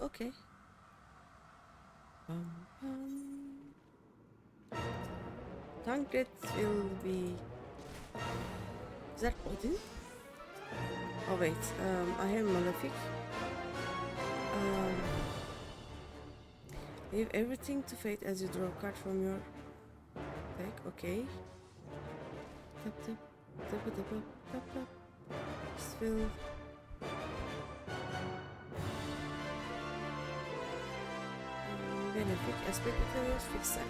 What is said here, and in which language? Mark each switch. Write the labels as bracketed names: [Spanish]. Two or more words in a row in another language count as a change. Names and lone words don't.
[English] Okay. Tancred will be... Is that Odin? Oh wait, I have Malefic. Leave everything to fate as you draw a card from your deck. Okay. Tap tap tap tap tap tap tap. Spill. Benefic aspect materials fixed sign.